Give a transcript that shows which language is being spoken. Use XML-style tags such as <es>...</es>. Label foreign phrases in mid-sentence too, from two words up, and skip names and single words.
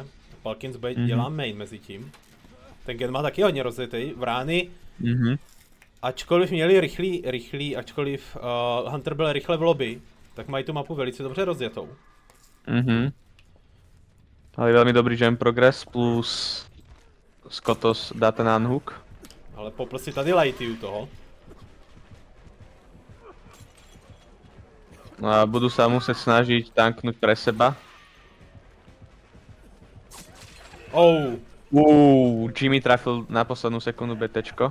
<cs>Palkins dělá main mezi tím. Ten gen má taky hodně rozjetý. Vrány, ačkoliv měli ačkoliv Hunter byl rychle v lobby, tak mají tu mapu velice dobře rozjetou.</cs> <sk>Ale veľmi dobrý</sk> <en>jump progress</en> <sk>plus Skotos dá ten unhook.</sk> <cs>Ale popl si tady lighty u toho.</cs> <sk>No a budú sa musieť snažiť tanknúť pre seba. Jimmy trafil na poslednú sekundu BTčko.</sk>